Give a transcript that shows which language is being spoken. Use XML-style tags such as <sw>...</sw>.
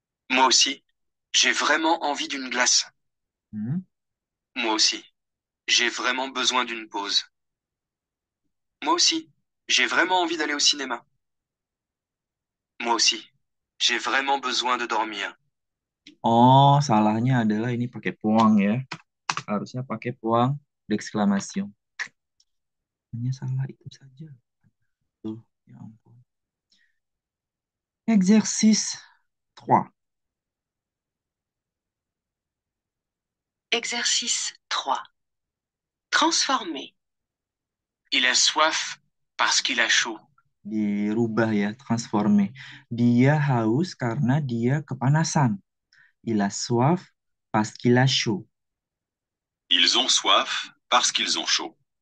<fr>Moi aussi. J'ai vraiment envie d'une glace. Hmm. Moi aussi. J'ai vraiment besoin d'une pause. Moi aussi. J'ai vraiment envie d'aller au cinéma. Moi aussi. J'ai vraiment besoin de dormir.</fr> <id>Oh, salahnya adalah ini pakai puang ya. Harusnya pakai puang d'exclamation. Hanya salah itu saja. Tuh, ya ampun.</id> <fr>Exercice 3. exercice 3. Transformer. Il a soif parce qu'il a chaud.</fr> <id>Dirubah ya, transforme. Dia haus karena dia kepanasan.</id> <fr>Il a soif parce qu'il a chaud. Ils ont soif parce qu'ils ont chaud.</fr>